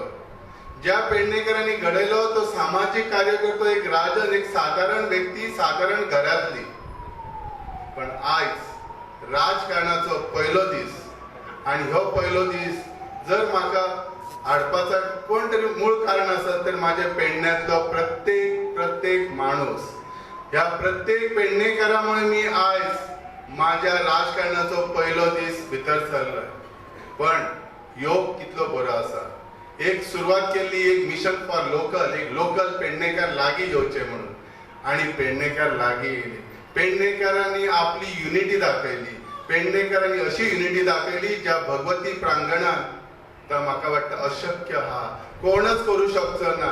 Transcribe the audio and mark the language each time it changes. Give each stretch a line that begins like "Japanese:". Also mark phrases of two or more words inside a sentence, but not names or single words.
Konkani: ज्या पेडणेकरांनी घडयलो तो सामाजिक कार्यकर्तो एक राजन एक साधारण व्यक्ती साधारण घरातली. पण आयज राजकारणाचो पयलो दीस आणि हो पयलो दीस जर म्हाका हाडपाचा कोण तरी मूळ कारण आसत तर माझ्या पेडण्यांतलो प्रत्येक माणूस ह्या प्रत्येक पेडणेकरामुळे मी आयज माझ्या राजकारणाचो पयलो दीस भितर सरलोय. पण योग कितलो बरो आसा. एक सुरवात केल्ली एक
English: mission for local
Konkani: एक लोकल पेडणेकार लागीं येवचे म्हणून आणि पेडणेकार लागीं येयले. पेडणेकारांनी आपली युनिटी दाखयली. पेडणेकरांनी अशी युनिटी दाखयली ज्या भगवती प्रांगणात तर म्हाका वाटतं अशक्य हा कोणच करू शकचो ना.